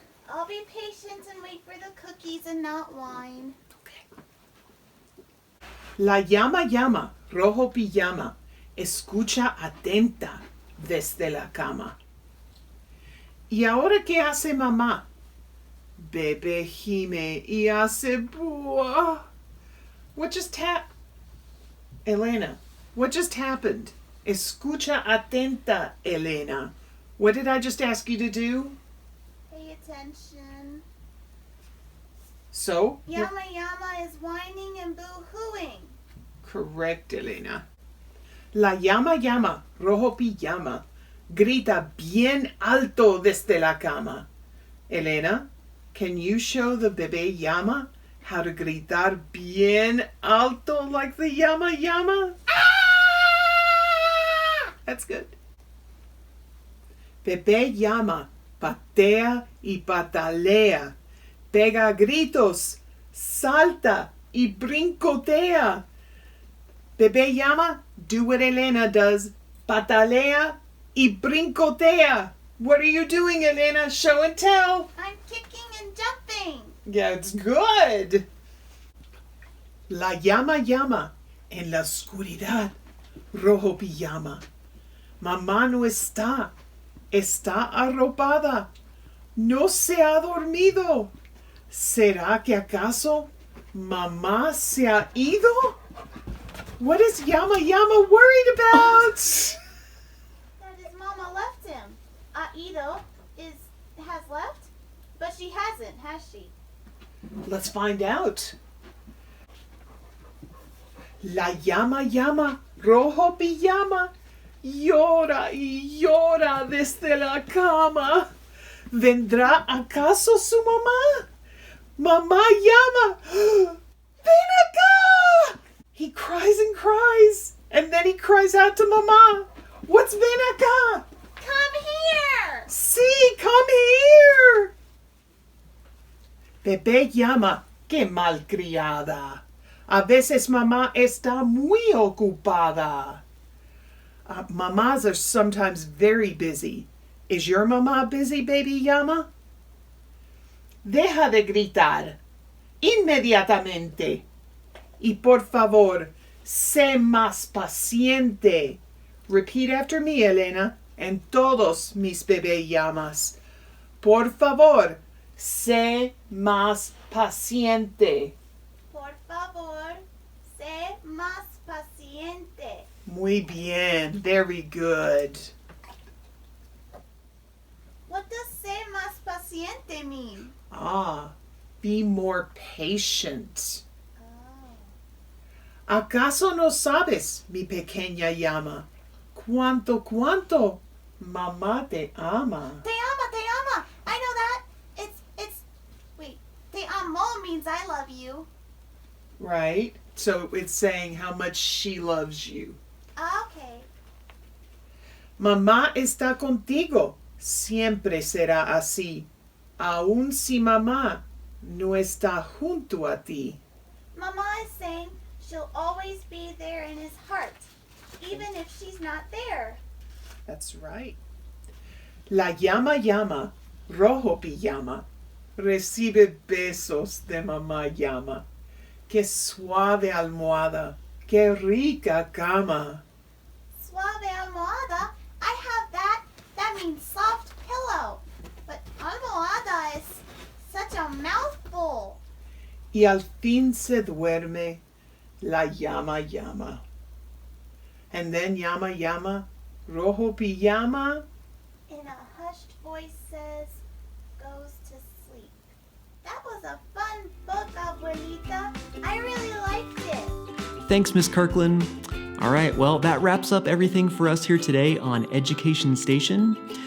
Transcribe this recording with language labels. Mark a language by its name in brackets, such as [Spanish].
[English] I'll be patient and wait for the cookies and not wine. [Spanish] La llama, rojo pijama, escucha atenta desde la cama. ¿Y ahora qué hace mamá? Bebé gime y hace búa. [English] What just happened? Elena, what just happened? [Spanish] Escucha atenta, [English] Elena. What did I just ask you to do? Pay attention. So? Llama is whining and boo-hooing. Correct, Elena. [Spanish] La llama, rojo pijama, grita bien alto desde la cama. [English] Elena, can you show the bebé llama how to [Spanish] gritar bien alto [English] like the llama? That's good. [Spanish] Bebé llama, patea y patalea, pega gritos, salta y brincotea. [English] Bebé llama, do what Elena does, [Spanish] patalea y brincotea. [English] What are you doing, Elena? Show and tell. I'm kicking and jumping. Yeah, it's good. [Spanish] La llama llama en la oscuridad, rojo pijama. Mamá no está, está arropada, no se ha dormido. ¿Será que acaso mamá se ha ido? [English] What is Yama Yama worried about? That his mama left him. Aido has left, but she hasn't, has she? Let's find out. [Spanish] La llama llama, rojo pijama, llora y llora desde la cama. ¿Vendrá acaso su mamá? Mamá llama. Ven acá! [English] He cries and cries, and then he cries out to Mama. What's ven acá? Come here! Sí, come here! [Spanish] Bebé llama, qué malcriada. A veces mamá está muy ocupada. [English] Mamas are sometimes very busy. Is your mama busy, baby llama? [Spanish] Deja de gritar. Inmediatamente. Y por favor, sé más paciente. [English] Repeat after me, Elena, and [Spanish] todos mis bebé llamas. Por favor, sé más paciente. Por favor, sé más paciente. Muy bien, [English] very good. What does [Spanish] sé más paciente [English] mean? Be more patient. Oh. [Spanish] ¿Acaso no sabes, mi pequeña llama, cuánto mamá te ama? Te ama. [English] I know that. Wait, [Spanish] te amo [English] means I love you. Right? So it's saying how much she loves you. Okay. [Spanish] Mamá está contigo. Siempre será así. Aun si mamá no está junto a ti. [English] Mama is saying she'll always be there in his heart, even if she's not there. That's right. [Spanish] La llama, rojo pijama, recibe besos de mamá llama. Qué suave almohada, qué rica cama. Suave almohada? [English] I have that. That means soft pillow. But almohada is such a mouthful. [Spanish] Y al fin se duerme la llama. [English] And then llama, [Spanish] rojo pijama. [English] In a hushed voice says, goes to sleep. That was a fun book, Abuelita. I really liked it. Thanks, Miss Kirkland. All right, well, that wraps up everything for us here today on Education Station.